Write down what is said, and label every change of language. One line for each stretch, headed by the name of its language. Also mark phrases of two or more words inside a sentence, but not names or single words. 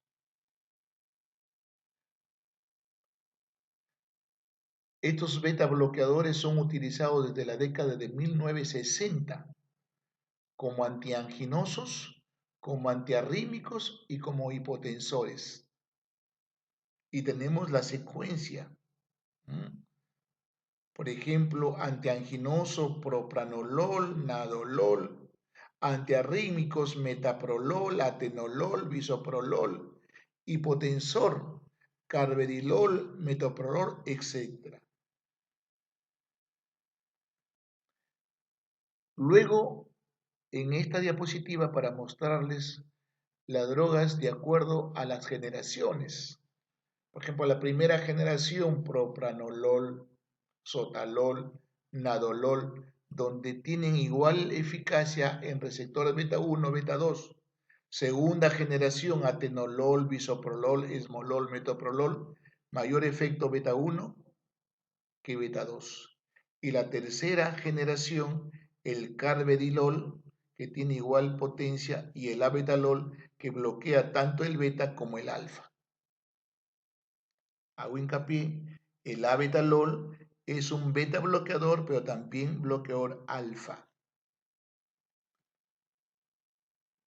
Spanish: Estos beta bloqueadores son utilizados desde la década de 1960 como antianginosos, como antiarrítmicos y como hipotensores. Y tenemos la secuencia. Por ejemplo, antianginoso, propranolol, nadolol, antiarrítmicos, metaprolol, atenolol, bisoprolol, hipotensor, carvedilol, metoprolol, etc. Luego, en esta diapositiva para mostrarles las drogas de acuerdo a las generaciones. Por ejemplo, la primera generación, propranolol, sotalol, nadolol, donde tienen igual eficacia en receptores beta 1, beta 2. Segunda generación, atenolol, bisoprolol, esmolol, metoprolol, mayor efecto beta 1 que beta 2. Y la tercera generación, el carvedilol, que tiene igual potencia, y el abetalol, que bloquea tanto el beta como el alfa. Hago hincapié, el abetalol es un beta bloqueador, pero también bloqueador alfa.